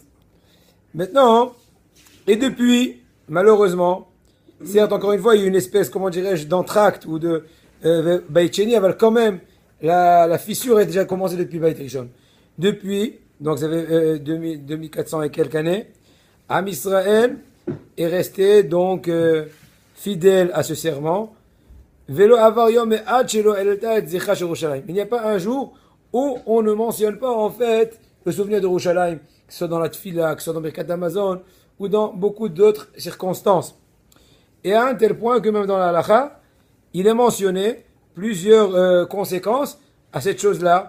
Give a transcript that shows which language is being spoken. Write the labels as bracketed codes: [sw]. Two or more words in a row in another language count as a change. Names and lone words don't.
[fr] Maintenant, et depuis, malheureusement, certes, encore une fois, il y a une espèce, comment dirais-je, d'entracte ou de [he] בית שני, [fr] mais quand même, la fissure est déjà commencée depuis [he] בית ראשון. [fr] Depuis, donc ça fait 2400 et quelques années, [he] עם ישראל [fr] est resté donc fidèle à ce serment. [he] ולא עבר יום אחד שלא עלתה את זכה של ירושלים. [fr] Il n'y a pas un jour où on ne mentionne pas en fait le souvenir de Yerushalayim, que ce soit dans la Tfila, que ce soit dans [he] ברכת המזון [fr] ou dans beaucoup d'autres circonstances. Et à un tel point que même dans la halakha, il est mentionné plusieurs conséquences à cette chose-là.